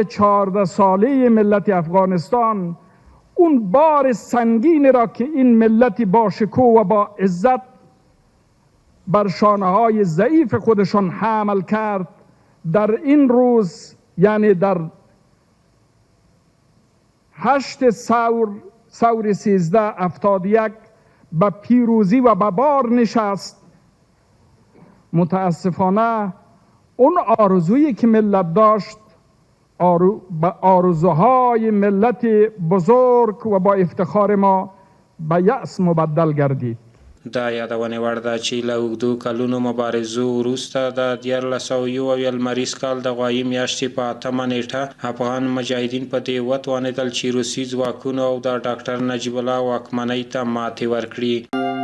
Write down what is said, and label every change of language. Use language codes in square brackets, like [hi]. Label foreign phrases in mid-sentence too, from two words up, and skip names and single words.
[fa] 14 ساله ملت افغانستان اون بار سنگین را که این ملت با شکوه و با عزت بر شانه‌های ضعیف خودشان حمل کرد، در این روز یعنی در 8 ثور 1371 به پیروزی و به بار نشست. متاسفانه اون آرزویی که ملت داشت به آرزوهای ملت بزرگ و با افتخار ما به یأس مبدل گردید. [ps] دا یادونه وړ ده چې له اوږدو کلونو مبارزو وروسته د 1901 لمریز کال د غوایي میاشتې په 8مه نیټه افغان مجاهدین په دې وتوانېدل چې روسي ځواکونو او د ډاکټر نجیب الله واکمنۍ ته ماتې ورکړي.